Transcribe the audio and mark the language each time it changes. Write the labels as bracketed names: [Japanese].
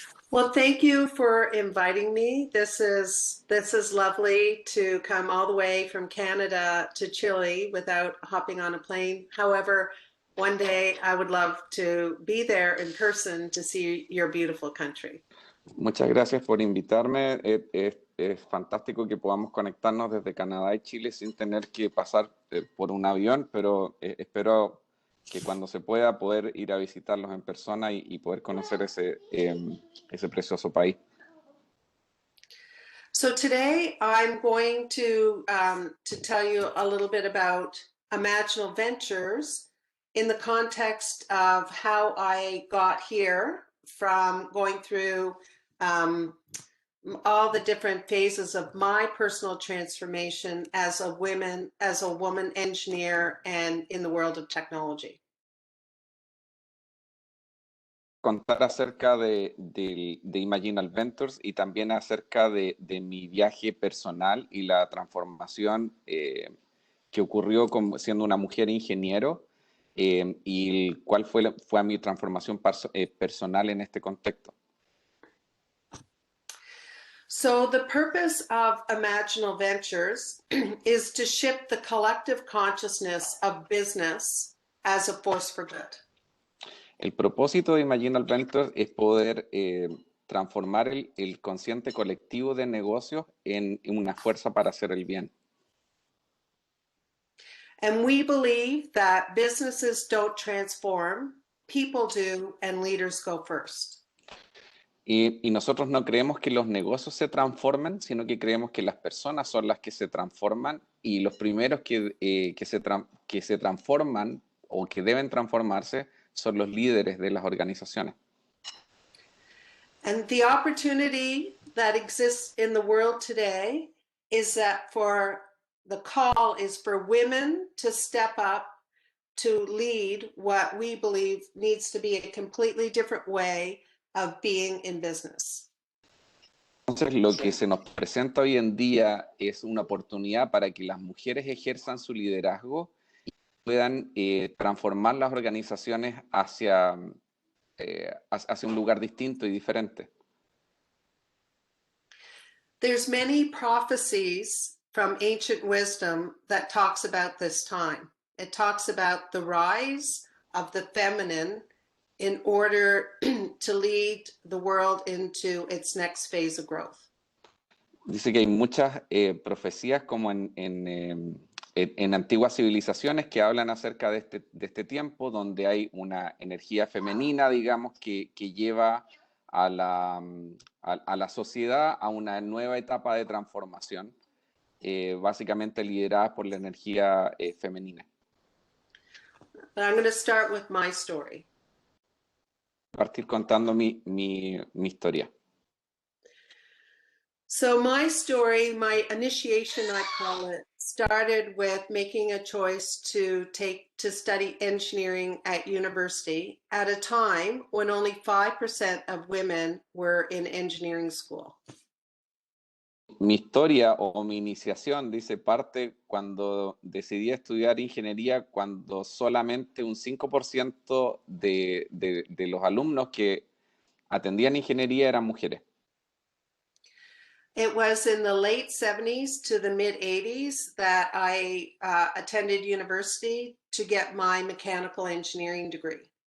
[English] Well, thank you for inviting me. This is lovely to come all the way from Canada to Chile without hopping on a plane. However, one day I would love to be there in person to see your beautiful country. [Spanish] Muchas gracias por invitarme. Es fantástico que podamos conectarnos desde Canadá y Chile sin tener que pasar por un avión, pero espero que cuando se pueda poder ir a visitarlos en persona y poder conocer ese precioso país. [English] So today I'm going to tell you a little bit about Imaginal Ventures in the context of how I got here from going through all the different phases of my personal transformation as a woman engineer and in the world of technology. [Spanish] Contar acerca de Imaginal Ventures y también acerca de mi viaje personal y la transformación que ocurrió siendo una mujer ingeniero y cuál fue mi transformación personal en este contexto. [English] So the purpose of Imaginal Ventures is to shift the collective consciousness of business as a force for good. [Spanish] El propósito de Imaginal Ventures es poder transformar el consciente colectivo de negocios en una fuerza para hacer el bien. [English] And we believe that businesses don't transform, people do, and leaders go first. [Spanish] Y nosotros no creemos que los negocios se transformen, sino que creemos que las personas son las que se transforman y los primeros que se transforman o que deben transformarse son los líderes de las organizaciones. [English] And the opportunity that exists in the world today is that the call is for women to step up to lead what we believe needs to be a completely different way of being in business. [Spanish] Entonces, lo que se nos presenta hoy en día es una oportunidad para que las mujeres ejerzan su liderazgo y puedan transformar las organizaciones hacia un lugar distinto y diferente. [English] There's many prophecies from ancient wisdom that talks about this time. It talks about the rise of the feminine in order to lead the world into its next phase of growth. [Spanish] Dice que hay muchas profecías como en antiguas civilizaciones que hablan acerca de este tiempo donde hay una energía femenina, digamos, que lleva a la sociedad a una nueva etapa de transformación, básicamente liderada por la energía femenina. [English] But I'm going to start with my story. [Spanish] Partir contando mi historia. [English] So my story, my initiation, I call it, started with making a choice to study engineering at university at a time when only 5% of women were in engineering school. [Spanish] Mi historia o mi iniciación, dice, parte cuando decidí estudiar ingeniería, cuando solamente un 5% de los alumnos que atendían ingeniería eran mujeres. [English] It was in the late 70s to the mid 80s that I attended university to get my mechanical engineering degree.